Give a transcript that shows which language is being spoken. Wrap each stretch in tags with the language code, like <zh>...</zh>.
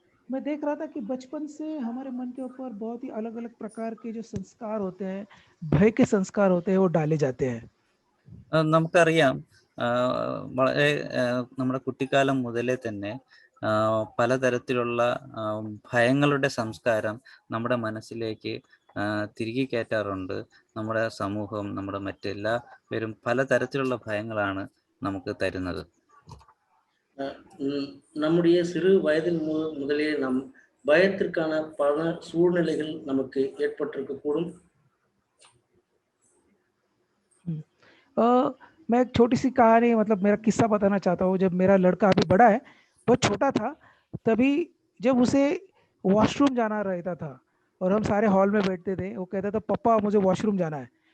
<hi>मैं देख रहा था कि बचपन से हमारे मन के ऊपर बहुत ही अलग अलग प्रकार के जो संस्कार होते हैं, भय के संस्कार होते हैं, वो डाले जाते हैं.</hi> <ml>നമുക്കറിയാം, വളരെ നമ്മുടെ കുട്ടിക്കാലം മുതലേ തന്നെ പലതരത്തിലുള്ള ഭയങ്ങളുടെ സംസ്കാരം നമ്മുടെ മനസ്സിലേക്ക് തിരികെ കയറ്റാറുണ്ട്. നമ്മുടെ സമൂഹം, നമ്മുടെ മറ്റെല്ലാ പേരും പലതരത്തിലുള്ള ഭയങ്ങളാണ് നമുക്ക് തരുന്നത്.</ml> <ta>நம்முடைய சிறு வயதில் முதலே நம் பயத்திற்கான பல சூழ்நிலைகள் நமக்கு ஏற்பட்டிருக்க கூடும்.</ta> <hi>मैं एक छोटी सी कहानी, मतलब मेरा किस्सा बताना चाहता हूँ. जब मेरा लड़का अभी बड़ा है, बहुत छोटा था, तभी जब उसे वॉशरूम जाना रहता था और हम सारे हॉल में बैठते थे, वो कहता था पापा मुझे वॉशरूम जाना है.</hi>